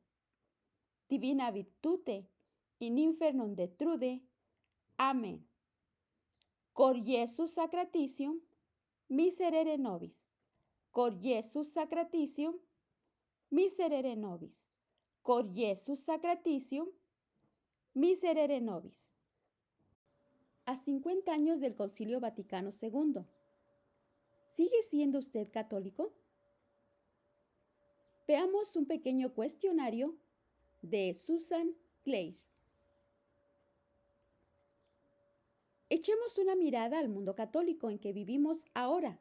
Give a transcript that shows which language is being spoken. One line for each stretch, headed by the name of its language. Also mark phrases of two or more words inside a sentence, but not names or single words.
Latin: Divina virtute in infernum detrude. Amén. Cor Iesus sacratitium, miserere nobis. Cor Iesus sacratitium, miserere nobis. Cor Iesus sacratitium, miserere nobis.
Spanish: A 50 años del Concilio Vaticano II, ¿sigue siendo usted católico? Veamos un pequeño cuestionario de Susan Clare. Echemos una mirada al mundo católico en que vivimos ahora.